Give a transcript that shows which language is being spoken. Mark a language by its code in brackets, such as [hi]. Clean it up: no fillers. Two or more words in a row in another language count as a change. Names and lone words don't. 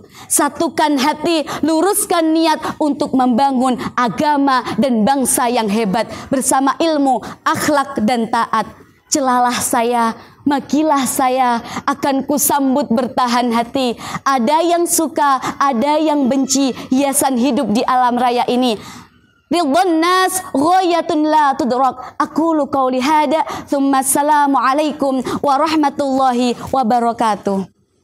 [ms] Satukan hati, luruskan niat untuk membangun agama dan bangsa yang hebat bersama ilmu, akhlak dan taat. Celalah saya, makilah saya, akan kusambut bertahan hati. Ada yang suka, ada yang benci, hiasan hidup di alam raya ini. [ar] رضا الناس غاية لا تدرك. أقول قولي هذا، ثم السلام عليكم ورحمة الله وبركاته.